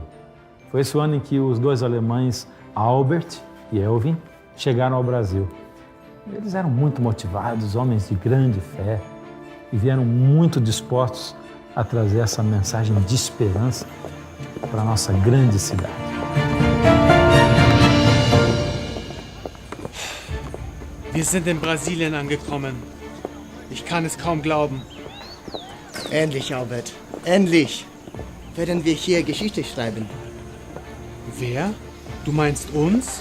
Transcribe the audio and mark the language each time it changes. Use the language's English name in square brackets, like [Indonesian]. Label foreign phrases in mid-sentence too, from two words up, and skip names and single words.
[Portuguese] Foi esse o ano em que os dois alemães, Albert e Elvin, chegaram ao Brasil. Eles eram muito motivados, homens de grande fé, e vieram muito dispostos a trazer essa mensagem de esperança para a nossa grande cidade. [German] Wir sind in Brasilien angekommen. Ich kann es kaum glauben. Endlich, Albert. Endlich werden wir hier Geschichte schreiben. Wer? Du meinst uns?